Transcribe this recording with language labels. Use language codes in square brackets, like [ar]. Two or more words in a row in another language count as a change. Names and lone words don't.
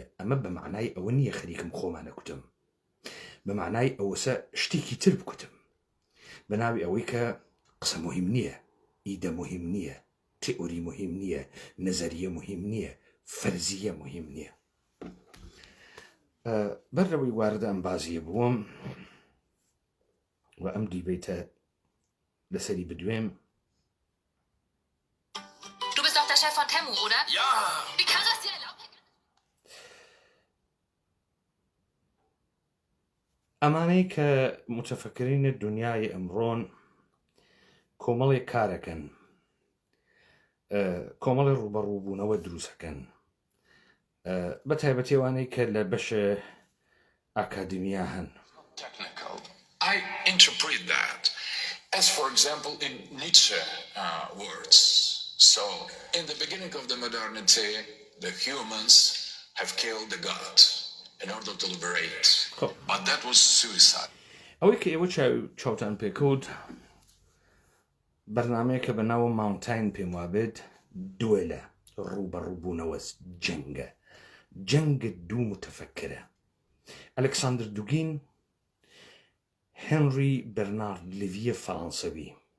[ckb] ئەمە بە معنای ئەوە نییە خەریکم خۆمانە کوتم، بە معنای ئەوەسە شتێکی تر بکوتم، بە ناوی ئەوەی کە قسە مهم نییە، ئیدە مهم نییە، تئۆری مهم نییە، نەزەریە مهم نییە، فەرزیە مهم نییە. بەرەوەی واردە ئەم بازیە بووم و ئەم دیبەیتە لەسەری بدوێم. [de] Du bist doch der Chef von Temu, oder? Ja! Wie kann das dir erlauben? [ckb] ئەمانەی کە متەفەکرینە دنیای ئەمڕۆن کۆمەڵێک کارەکەن، کۆمەڵی ڕوبەڕووبوونەوە دروستەکەن، بە تایبەتێوانەی کە لە بەشە ئاکادمیا هەن. [en] Technical. I interpret that as, for example, in Nietzsche words. So, in the beginning of the modernity, the humans have killed the god in order to liberate. Cool. But that was suicide. [ckb] ئەوەی کە ئێوە چاوتان پێکەوت بەرنامەیە کە بە ناوە ماونتین پێم وابێت دوێلە ڕوبەڕووبوونەوە جەنگە، جەنگە دوو متەفەکرە. ئەلێکساندر دوگین، هێنری بەرنارد لڤیە فەڕەنسەوی.